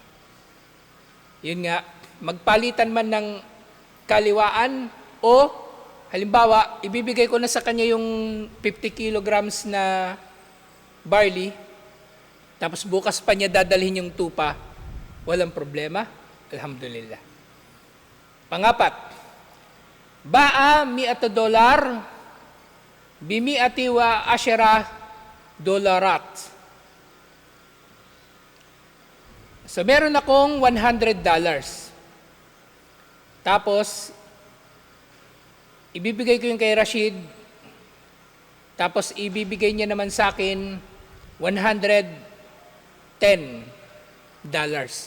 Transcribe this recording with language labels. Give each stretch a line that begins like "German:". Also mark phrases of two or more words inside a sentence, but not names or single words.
Filipino: Yun nga, magpalitan man ng kaliwaan o halimbawa, ibibigay ko na sa kanya yung 50 kilograms na barley, tapos bukas pa niya dadalhin yung tupa, walang problema, alhamdulillah.
Arabic: Pangapat, باع $100 بمائة وعشرة دولارات.
Filipino: So meron akong $100. Tapos, ibibigay ko yung kay Rashid. Tapos, ibibigay niya naman sa akin $110.